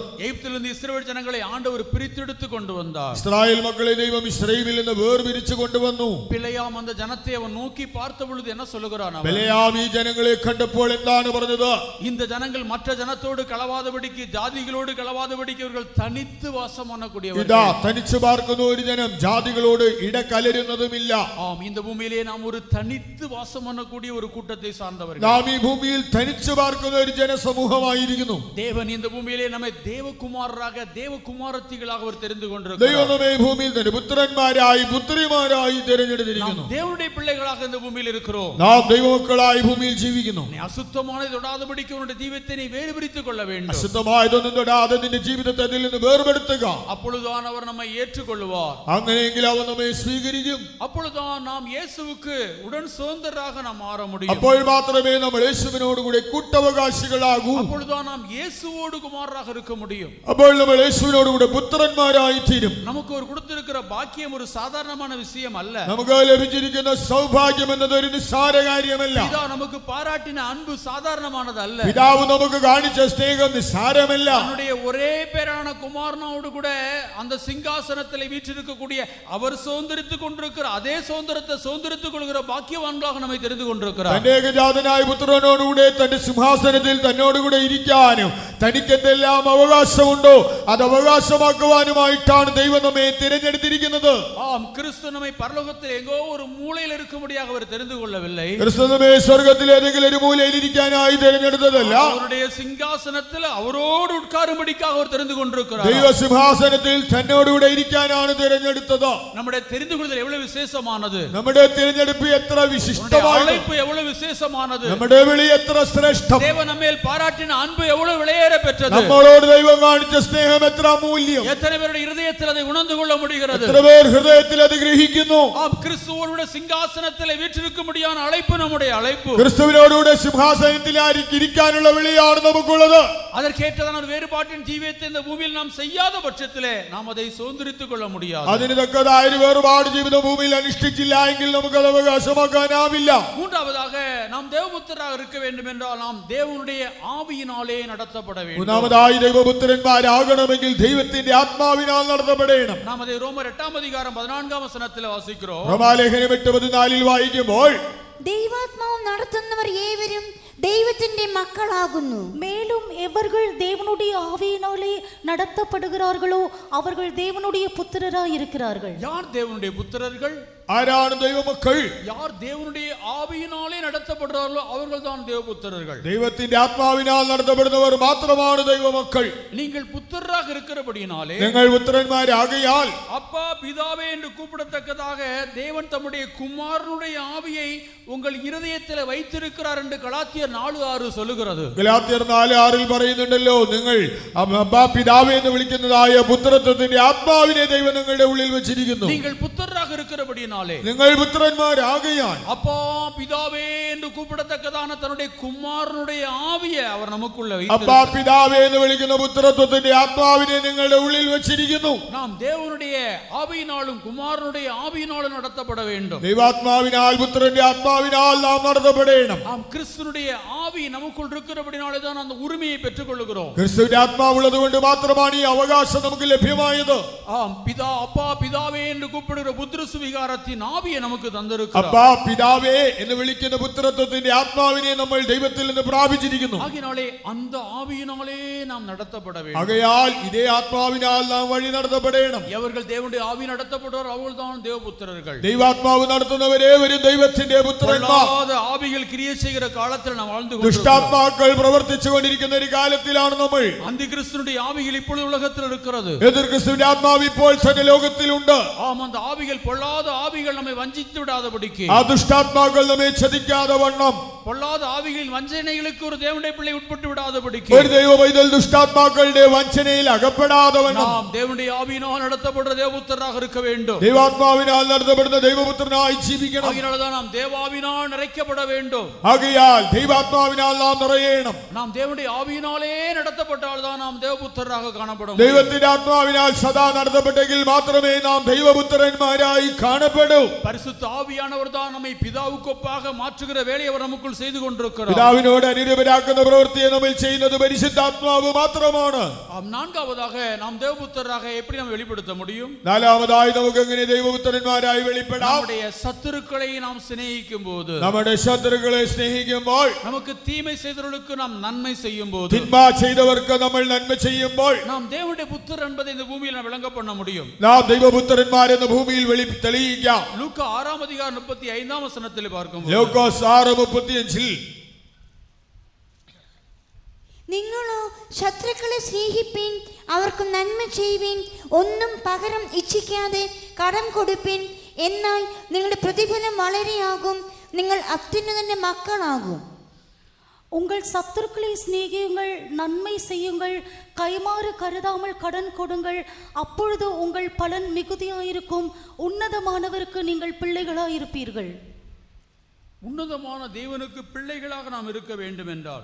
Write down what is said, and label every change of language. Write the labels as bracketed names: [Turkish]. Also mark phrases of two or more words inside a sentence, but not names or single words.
[Tamil] எகிப்திலிருந்து இஸ்ரவேல் ஜனங்களை ஆண்டவர் பிரித்தெடுத்து கொண்டு வந்தார். [Malayalam] ഇസ്രായേൽ മക്കളെ ദൈവം ഇസ്രായേലിൽ നിന്ന് വേർപിരിച്ചു കൊണ്ടുവന്നു. [Tamil] பிழையாம் அந்த ஜனத்தை அவன் நோக்கி பார்த்த பொழுது என்ன சொல்லுகிறான்? [Malayalam] ബിലെയാം ഈ ജനങ്ങളെ കണ്ടപ്പോൾ എന്താണ് പറഞ്ഞത്? [Tamil] இந்த ஜனங்கள் மற்ற ஜனத்தோடு கலவாதபடிக்கு, ஜாதிகளோடு கலவாதபடிக்கு இவர்கள் தனித்து வாசம் பண்ணக்கூடியவர்கள். [Malayalam] ഇതാ തനിച്ചു പാർക്കുന്ന ഒരു ജനം, ജാതികളോട് ഇടകലരുന്നതുമില്ല. [Tamil] ஆம், இந்த பூமியிலே நாம் ஒரு தனித்து வாசம் பண்ணக்கூடிய ஒரு கூட்டத்தை சார்ந்தவர்கள். [Malayalam] നാം ഈ ഭൂമിയിൽ തനിച്ചു പാർക്കുന്ന ഒരു ജനസമൂഹമായിരിക്കുന്നു. [Tamil] தேவன் இந்த பூமியிலே நம்மை தேவகுமாரராக, தேவகுமாரத்திகளாக அவர் தெரிந்து [Malayalam] ദൈവം [Tamil] கொண்டிருக்கிறார். [Malayalam] നമ്മെ ഈ ഭൂമിയിൽ തന്നെ പുത്രന്മാരായി പുത്രിമാരായി തിരഞ്ഞെടുത്തിരിക്കുന്നു. [Tamil] நாம் தேவனுடைய பிள்ளைகளாக இந்த பூமியில் இருக்கிறோம். [Malayalam] നാം ദൈവമക്കളായി ഭൂമിയിൽ ജീവിക്കുന്നു. [Tamil] நீ அசுத்தமானதை தொடாதபடிக்கு உன்னுடைய ஜீவத்தை நீ வேறுபிரித்துக் கொள்ள வேண்டும். [Malayalam] അശുദ്ധമായതൊന്നും തൊടാതെ നിന്റെ ജീവിതത്തെ അതിൽ നിന്ന് വേർപെടുത്തുക. [Tamil] அப்பொழுதுதான் அவர் நம்மை ஏற்றுக்கொள்வார். [Malayalam] അങ്ങനെയെങ്കിൽ അവൻ നമ്മെ സ്വീകരിക്കും. [Tamil] அப்பொழுதுதான் நாம் இயேசுவுக்கு உடன் சுதந்திரராக நாம் மாற முடியும். [Malayalam] അപ്പോൾ മാത്രമേ നമ്മൾ യേശുവിനോട് കൂടെ കൂട്ടവകാശികളാകൂ. [Tamil] அப்பொழுதுதான் நாம் இயேசுவோடு குமாரராக இருக்க முடியும். [Malayalam] അപ്പോൾ നമ്മൾ യേശുവിനോട് കൂടെ പുത്രന്മാരായി തീരും. [Tamil] நமக்கு ஒரு கொடுத்திருக்கிற பாக்கியம் ஒரு சாதாரணமான விஷயம் அல்ல. [Malayalam] നമുക്ക് ലഭിച്ചിരിക്കുന്ന സൗഭാഗ്യം എന്നത് ഒരു നിസ്സാര കാര്യമല്ല. [Tamil] பிதா நமக்கு பாராட்டின அன்பு சாதாரணமானது அல்ல. [Malayalam] പിതാവ് നമുക്ക് കാണിച്ച സ്നേഹം നിസ്സാരമല്ല. [Tamil] தன்னுடைய ஒரே பேரான குமாரனோடு கூட அந்த சிங்காசனத்தில் வீற்றிருக்கக்கூடிய அவர் சுதந்திரித்துக் கொண்டிருக்கிற அதே சுதந்திரத்தை சுதந்திரித்துக் கொள்கிற பாக்கியவான்களாக நம்மை தெரிந்து கொண்டிருக்கிறார். [Malayalam] തന്റെ ഏകജാതനായ പുത്രനോടുകൂടെ തന്റെ സിംഹാസനത്തിൽ തന്നോടുകൂടെ ഇരിക്കാനും തനിക്ക് എന്തെല്ലാം അവകാശമുണ്ടോ അത് അവകാശമാക്കുവാനുമായിട്ടാണ് ദൈവം നമ്മെ തിരഞ്ഞെടുത്തിരിക്കുന്നത്. [Tamil] ஆம், கிறிஸ்து நம்மை பரலோகத்தில் எங்கோ ஒரு மூலையில் இருக்கும்படியாக அவர் தெரிந்து கொள்ளவில்லை. [Malayalam] ക്രിസ്തു നമ്മെ സ്വർഗ്ഗത്തിൽ ഏതെങ്കിലും ഒരു മൂലയിൽ ഇരിക്കാനായി തിരഞ്ഞെടുത്തതല്ല. [Tamil] அவருடைய சிங்காசனத்தில் அவரோடு உட்காரும்படிக்காக அவர் தெரிந்து கொண்டிருக்கிறார். [Malayalam] ദൈവ സിംഹാസനത്തിൽ തന്നോടുകൂടെ ഇരിക്കാനാണ് തിരഞ്ഞെടുത്തത്. [Tamil] நம்முடைய தெரிந்து கொள்ளுதல் எவ்வளவு விசேஷமானது. [Malayalam] നമ്മുടെ തിരഞ്ഞെടുപ്പ് എത്ര വിശിഷ്ടമാണ്. [Tamil] அழைப்பு எவ்வளவு விசேஷமானது. [Malayalam] നമ്മുടെ വിളി എത്ര ശ്രേഷ്ഠം. [Tamil] தேவன் நம்மேல் பாராட்டின அன்பு எவ்வளவு விலையேற பெற்றது. [Malayalam] നമ്മളോട് ദൈവം കാണിച്ച സ്നേഹം എത്ര മൂല്യം. [Tamil] எத்தனை பேருடைய இருதயத்தில் அதை உணர்ந்து கொள்ள முடிகிறது. [Malayalam] എത്ര പേർ ഹൃദയത്തിൽ അത് ഗ്രഹിക്കുന്നു. [Tamil] ஆம், கிறிஸ்துவோடு சிங்காசனத்தில் வீற்றிருக்கும்படியான அழைப்பு நம்முடைய அழைப்பு. [Malayalam] ക്രിസ്തുവിനോടുകൂടെ സിംഹാസനത്തിൽ ഇരിക്കാനുള്ള വിളിയാണ് നമുക്കുള്ളത്. [Tamil] அதற்கேற்றதான ஒரு வேறுபாட்டின் ஜீவியத்தை இந்த பூமியில் நாம் செய்யாத பட்சத்திலே நாம் அதை சுதந்திரித்துக் கொள்ள முடியாது. [Malayalam] അതിന് തക്കതായ ഒരു വേറുപാട് ജീവിതം ഭൂമിയിൽ അനുഷ്ഠിച്ചില്ല എങ്കിൽ നമുക്കത് അവകാശമാക്കാനാവില്ല. [Tamil] மூன்றாவதாக நாம் தேவபுத்திரராக இருக்க வேண்டும் என்றால் நாம் தேவனுடைய ஆவியினாலே நடத்தப்பட வேண்டும். [Malayalam] മൂന്നാമതായി ദൈവപുത്രന്മാരാകണമെങ്കിൽ ദൈവത്തിന്റെ ആത്മാവിനാൽ നടത്തപ്പെടണം. [Tamil] நாம் அதை ரோமர் 8 அதிகாரம் 14 வசனத்தில் வாசிக்கிறோம். [Malayalam] റോമാലേഖനം 8:14 വായിക്കുമ്പോൾ ദൈവാത്മാവ് നടത്തുന്നവർ ഏവരും ദൈവത്തിന്റെ മക്കളാകുന്നു. [Tamil] மேலும் எவர்கள் தேவனுடைய ஆவியினாலே நடத்தப்படுகிறார்களோ அவர்கள் தேவனுடைய புத்திரராய் இருக்கிறார்கள். யார் தேவனுடைய புத்திரர்கள்? [Malayalam] ആരാണ് ദൈവമക്കൾ? [Tamil] யார் தேவனுடைய ஆவியினாலே நடத்தப்படுறார்களோ அவர்கள் தான் தேவபுத்திரர்கள். [Malayalam] ദൈവത്തിന്റെ ആത്മാവിനാൽ നടത്തപ്പെടുന്നവർ മാത്രമാണ് ദൈവമക്കൾ. [Tamil] நீங்கள் புத்திரராக இருக்கிறபடியினாலே, [Malayalam] നിങ്ങൾ പുത്രന്മാരാകയാൽ [Tamil] அப்பா பிதாவே என்று கூப்பிடத்தக்கதாக தேவன் தம்முடைய குமாரனுடைய ஆவியை உங்கள் இருதயத்தில் வைத்திருக்கிறார் என்று கலாத்தியர் 4:6 சொல்லுகிறது. [Malayalam] ഗലാത്യർ 4:6 പറയുന്നുണ്ടല്ലോ, നിങ്ങൾ അബ്ബാ പിതാവേ എന്ന് വിളിക്കുന്നതായ പുത്രത്വത്തിന്റെ ആത്മാവിനെ ദൈവം നിങ്ങളുടെ ഉള്ളിൽ വെച്ചിരിക്കുന്നു. [Tamil] நீங்கள் புத்திரராக இருக்கிறபடியினாலே ஆவியினாலே [Malayalam] നിങ്ങൾ പുത്രന്മാരാകയാൽ [Tamil] அப்பா பிதாவே என்று கூப்பிடத்தக்கதான தன்னுடைய குமாரனுடைய ஆவியை அவர் நமக்குள்ள [Malayalam] അപ്പാ പിതാവേ എന്ന് വിളിക്കുന്ന പുത്രത്വത്തിന്റെ ആത്മാവിനെ നിങ്ങളുടെ ഉള്ളിൽ വെച്ചിരിക്കുന്നു. [Tamil] நாம் தேவனுடைய ஆவியினாலும் குமாரனுடைய ஆவியினாலும் நடத்தப்பட வேண்டும். [Malayalam] ദൈവാത്മാവിനാൽ പുത്രന്റെ ആത്മാവിനാൽ നാം നടത്തപ്പെടണം. [Tamil] நாம் கிறிஸ்துவினுடைய ஆவி நமக்குள் இருக்கிறபடினாலே தான் அந்த உரிமையை பெற்றுக்கொள்கிறோம். [Malayalam] ക്രിസ്തുവിന്റെ ആത്മാവുള്ളതുകൊണ്ട് മാത്രമാണ് ഈ അവകാശം നമുക്ക് ലഭ്യമായത്. [Tamil] ஆம் பிதா அப்பா பிதாவே என்று கூப்பிடுகிற புத்திர சுவிகாரத்தின் ஆவியை நமக்கு தந்திருக்கிறார். [Malayalam] അപ്പാ പിതാവേ എന്ന് വിളിക്കുന്ന പുത്രത്വത്തിന്റെ ആത്മാവിനെ നമ്മൾ ദൈവത്തിൽ നിന്ന് പ്രാപിച്ചിരിക്കുന്നു. [Tamil] ஆகினாலே அந்த ஆவியினாலே நாம் நடத்தப்பட வேண்டும். [Malayalam] ആകയാൽ ഇതേ ആത്മാവിനാൽ നാം വഴി നടത്തപ്പെടണം. [Tamil] எவர்கள் தேவனுடைய ஆவி நடத்தப்படுவார் அவர்கள்தான் தேவபுத்திரர்கள். [Malayalam] ദൈവാത്മാവ് നടത്തുന്നവരേവരും ദൈവത്തിന്റെ പുത്രന്മാർ. [Tamil] பொல்லாத ஆவிகள் கிரியை செய்கிற காலத்தில் நாம் வாழ்ந்து கொண்டிருக்கிறோம். [Malayalam] ദുഷ്ടാത്മാക്കൾ പ്രവർത്തിച്ചു കൊണ്ടിരിക്കുന്ന ഒരു കാലത്തിലാണ് നമ്മൾ. [Tamil] அந்திகிறிஸ்துவினுடைய ஆவிகள் இப்பொழுது உலகத்தில் இருக்கிறது. [Malayalam] എതിർ ക്രിസ്തുവിന്റെ ആത്മാവ് ഇപ്പോൾ തന്നെ ലോകത്തിലുണ്ട്. [Tamil] ஆம், அந்த ஆவிகள் பொல்லாத ஆவிகள் நம்மை வஞ்சித்து விடாதபடிக்கு, [Malayalam] ആ ദുഷ്ടാത്മാക്കൾ നമ്മെ ചതിക്കാതെ വണ്ണം, [Tamil] பொல்லாத ஆவிகளின் வஞ்சனைகளுக்கு ஒரு தேவனுடைய பிள்ளை உட்பட்டு விடாதபடிக்கு, [Malayalam] ഒരു ദൈവ പൈതൽ ദുഷ്ടാത്മാക്കളുടെ വഞ്ചനയിൽ അകപ്പെടാതെ വണ്ണം [Tamil] நாம் தேவனுடைய ஆவியினால் நடத்தப்படுற தேவபுத்திரராக இருக்க வேண்டும். [Malayalam] ദൈവാത്മാവിനാൽ നടത്തപ്പെടുന്ന ദൈവപുത്രനായി ജീവിക്കണം. [Tamil] ஆகினால்தான் நாம் தேவாவினால் நிறைக்கப்பட வேண்டும். [Malayalam] ആകയാൽ ദൈവാത്മാവിനാൽ നാം നിറയണം. [Tamil] நாம் தேவனுடைய ஆவியினாலே நடத்தப்பட்டால் தான் நாம் தேவபுத்திரராக காணப்பட முடியும். [Malayalam] ദൈവത്തിന്റെ ആത്മാവിനാൽ സദാ നടത്തപ്പെട്ടെങ്കിൽ മാത്രമേ നാം ദൈവപുത്രന്മാരായി കാണപ്പെടൂ. [Tamil] பரிசுத்த ஆவியானவர் தான் நம்மை பிதாவுக்கு ஒப்பாக மாற்றுகிற வேலையை அவர் நமக்குள் செய்து கொண்டிருக்கிறார். [Malayalam] പിതാവിനോട് അനുരൂപരാക്കുന്ന പ്രവൃത്തിയെ നമ്മൾ ചെയ്യുന്നത് പരിശുദ്ധാത്മാവ് മാത്രമാണ്. [Tamil] நான்காவதாக நாம் தேவபுத்திரராக எப்படி நாம் வெளிப்படுத்த முடியும்? [Malayalam] നാലാമതായി നമുക്ക് എങ്ങനെ ദൈവപുത്രന്മാരായി വെളിപ്പെടാം? [Tamil] நம்முடைய சத்துருக்களை நாம் சிநேகிக்கும் போது, [Malayalam] നമ്മുടെ ശത്രുക്കളെ സ്നേഹിക്കുമ്പോൾ, [Tamil] நமக்கு தீமை செய்தவர்களுக்கு நாம் நன்மை செய்யும் போது, [Malayalam] തിന്മ ചെയ്തവർക്ക് നമ്മൾ നന്മ ചെയ്യുമ്പോൾ, [Tamil] நாம் தேவனுடைய புத்திரர் என்பதை இந்த பூமியில் நாம் விளங்க பண்ண முடியும். [Malayalam] നാം ദൈവപുത്രന്മാരെന്ന ഭൂമിയിൽ തെളിയിക്കാം. [Tamil] லூக்கா 6:35 பார்க்கும்போது, [Malayalam] ലൂക്കോസ് 6:35 നിങ്ങളോ ശത്രുക്കളെ സ്നേഹിപ്പിൻ, അവർക്ക് നന്മ ചെയ്യുവിൻ, ഒന്നും പകരം ഇച്ഛിക്കാതെ കടം കൊടുപ്പിൻ, എന്നാൽ നിങ്ങളുടെ പ്രതിഫലം വളരെയാകും, നിങ്ങൾ അത്യുന്നതന്റെ മക്കളാകും. [Tamil] உங்கள் சத்துருக்களை சிநேகியுங்கள், நன்மை செய்யுங்கள், கைமாறு கருதாமல் கடன் கொடுங்கள், அப்பொழுது உங்கள் பலன் மிகுதியாயிருக்கும், உன்னதமானவருக்கு நீங்கள் பிள்ளைகளாயிருப்பீர்கள். உன்னதமான தேவனுக்கு பிள்ளைகளாக நாம் இருக்க வேண்டும் என்றால்,